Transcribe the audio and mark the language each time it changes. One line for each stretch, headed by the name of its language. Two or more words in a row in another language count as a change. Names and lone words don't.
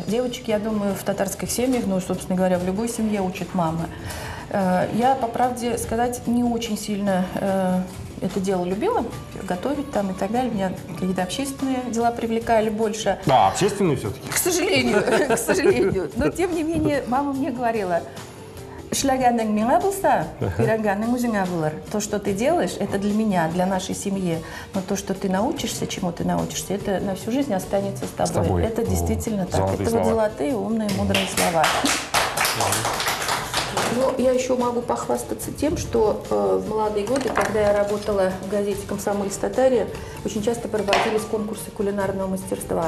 Russian: Девочек, я думаю, в татарских семьях, ну, собственно говоря, в любой семье учат мамы. Я, по правде сказать, не очень сильно это дело любила, готовить там и так далее. Меня какие-то общественные дела привлекали больше. Да, общественные все-таки. К сожалению, к сожалению. Но, тем не менее, мама мне говорила:
Tatar: «Шлаганның миңа булса, пиранганның үзеңә булыр».
Russian: То, что ты делаешь, это для меня, для нашей семьи. Но то, что ты научишься, чему ты научишься, это на всю жизнь останется с тобой. Это действительно так. Это вот золотые, умные, мудрые слова. Но я еще могу похвастаться тем, что в молодые годы, когда я работала в газете «Комсомольцы Татария», очень часто проводились конкурсы кулинарного мастерства.